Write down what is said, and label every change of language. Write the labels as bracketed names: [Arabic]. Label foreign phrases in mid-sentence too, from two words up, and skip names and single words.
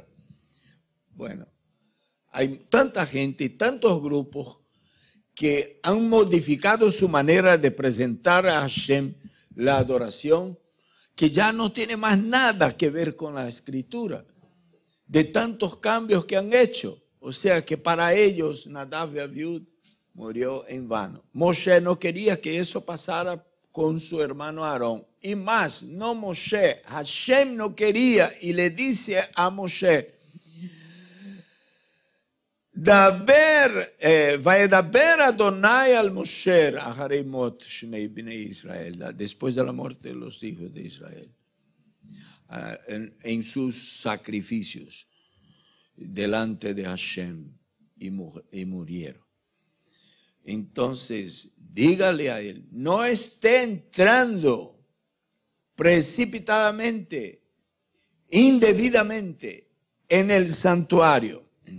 [Spanish] Bueno, hay tanta gente y tantos grupos que han modificado su manera de presentar a Hashem la adoración, que ya no tiene más nada que ver con la escritura, de tantos cambios que han hecho. O sea que para ellos Nadab y Abiud murió en vano. Moshe no quería que eso pasara con su hermano Aarón. Y más, no Moshe, Hashem no quería y le dice a Moshe, [Hebrew] וידבר אדני אל משה אחרי מות שני בני ישראל, [Spanish] después de la muerte de los hijos de Israel, en sus sacrificios delante de Hashem y murieron. Entonces, dígale a él, no esté entrando precipitadamente, indebidamente en el santuario.